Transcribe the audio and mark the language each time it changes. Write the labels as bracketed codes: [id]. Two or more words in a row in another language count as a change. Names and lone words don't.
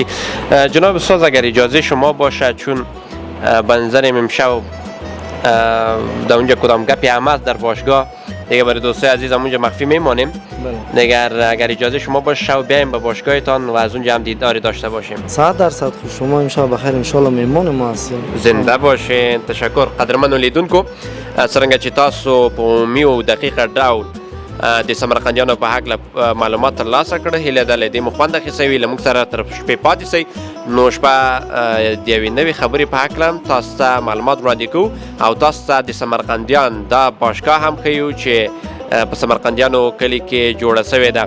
[fa] جناب استاد اگر اجازه شما باشد، چون به نظرم امشب در اونجا کدام گپی هم هست در باشگاه دیگه برای دوستای عزیزم اونجا مخفی میمانیم. اگر اجازه شما باشه شب بیایم به باشگاهتان و از اونجا هم دیداری داشته باشیم. 100% خوش. شما امشب بخیر [ar] ان شاء الله [fa] میمون ما هستیم. زنده باشین. تشکر. [ps] قدرمنو لیدونکو څنګه چې تاسو په میو دقیقه ډول د سمرقندیانو په هکله معلومات ترلاسه کړه، هیله ده له دې مو خوند اخیستی، له موږ سره تر شپې پاتې سئ. نو شپه د یوې نوې خبرې په هکله تاسو ته معلومات وړاندې کوو او تاسو ته د سمرقندیان دا باشګاه هم ښیو چې په سمرقندیانو کلي کې جوړه سوې ده.